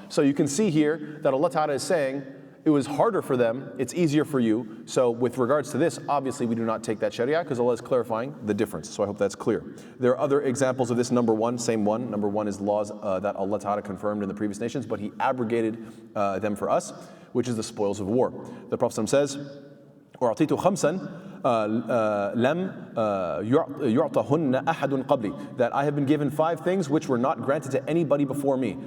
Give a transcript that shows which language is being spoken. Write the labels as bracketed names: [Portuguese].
[English] So you can see here that Allah Ta'ala is saying, it was harder for them, it's easier for you. So with regards to this, obviously we do not take that sharia, because Allah is clarifying the difference. So I hope that's clear. There are other examples of this. Number 1, same one. Number 1 is laws that Allah Ta'ala confirmed in the previous nations, but He abrogated them for us, which is the spoils of war. The Prophet says, [Arabic] وَأَعْطِيتُ خَمْسًا لَمْ يُعْطَهُنَّ أَحَدٌ قَبْلِي. [English] That I have been given 5 things which were not granted to anybody before me.